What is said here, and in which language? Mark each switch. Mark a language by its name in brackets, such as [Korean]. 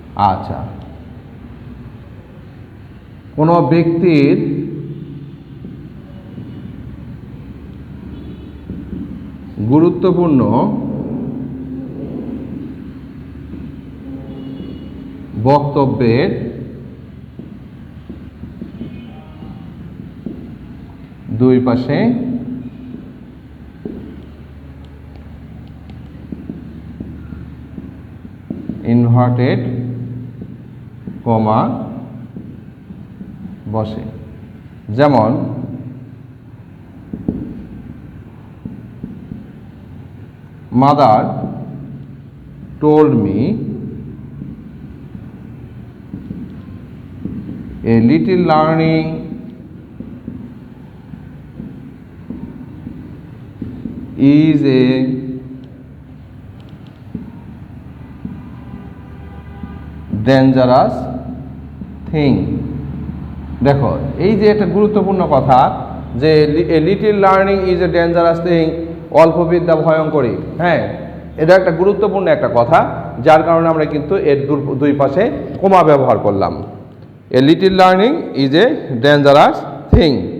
[Bangla] আচ্ছা, কোনো ব্যক্তির গুরুত্বপূর্ণ বক্তব্যের দুই পাশে ইনভার্টেড কমা বসে। যেমন [English] Mother told me a little learning is a dangerous thing। [Bangla] দেখো এই যে একটা গুরুত্বপূর্ণ কথা যে [English] little learning is a dangerous thing, [Bangla] অল্প বিদ্যা ভয়ঙ্করী। হ্যাঁ, এটা একটা গুরুত্বপূর্ণ একটা কথা, যার কারণে আমরা কিন্তু এর দুই পাশে কমা ব্যবহার করলাম। [English] A little learning is a dangerous thing.